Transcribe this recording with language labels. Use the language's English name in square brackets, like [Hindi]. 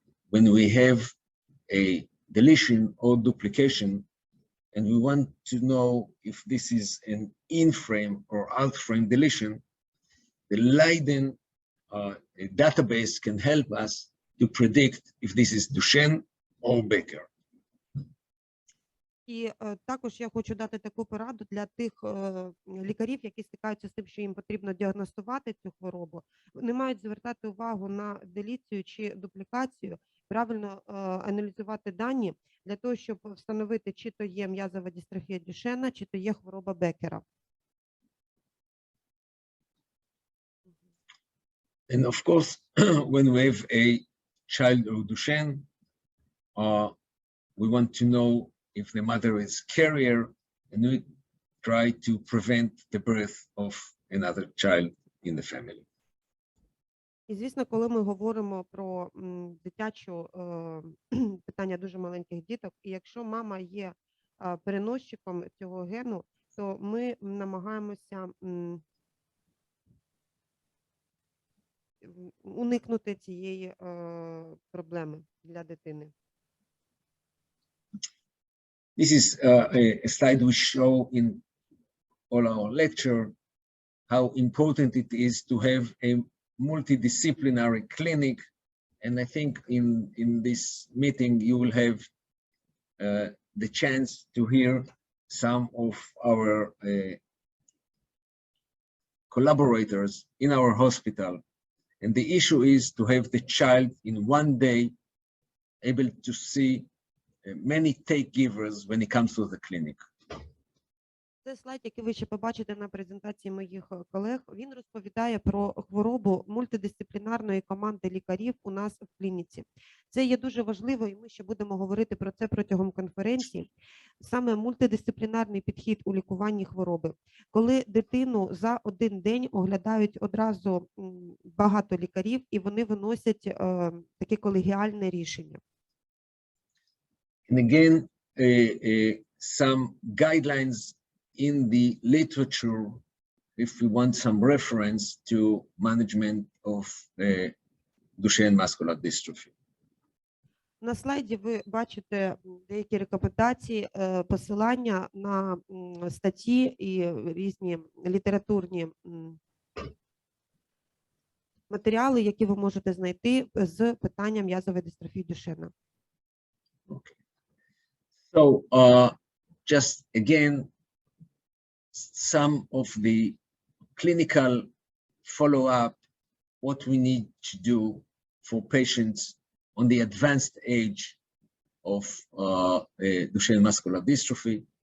[English] When we have a deletion or duplication, and we want to know if this is an in-frame or out-frame deletion, the Leiden database can help us to predict if this is Duchenne or Becker. [Ukrainian] І також я хочу дати таку пораду для тих лікарів, які стикаються з тим, що їм потрібно діагностувати цю хворобу. Вони мають звертати увагу на деліцію чи дуплікацію, правильно аналізувати дані для того, щоб встановити, чи то є м'язова дистрофія Дюшена, чи то є хвороба Беккера. [English] And of course, when we have a child with Duchenne, we want to know if the mother is carrier, and we try to prevent the birth of another child in the family. [Ukrainian] І, звісно, коли ми говоримо про дитячу питання дуже маленьких діток, і якщо мама є переносчиком цього гену, то ми намагаємося уникнути цієї проблеми для дитини. [English] This is a slide we show in all our lecture, how important it is to have a multidisciplinary clinic. And I think in this meeting, you will have the chance to hear some of our collaborators in our hospital. And the issue is to have the child in one day able to see many take givers when it comes to the clinic. [Ukrainian] Це слайд, який ви ще побачите на презентації моїх колег. Він розповідає про хворобу мультидисциплінарної команди лікарів у нас в клініці. Це є дуже важливо, і ми ще будемо говорити про це протягом конференції. Саме мультидисциплінарний підхід у лікуванні хвороби. Коли дитину за один день оглядають одразу багато лікарів, і вони виносять таке колегіальне рішення. [English] And again, some guidelines in the literature, if we want some reference to management of Duchenne muscular dystrophy. [Ukrainian] На слайді ви бачите деякі рекомендації, посилання на статті і різні літературні матеріали, які ви можете знайти з питанням м'язової дистрофії Дюшена. [English] Okay. So just again, some of the clinical follow-up, what we need to do for patients on the advanced age of Duchenne muscular dystrophy.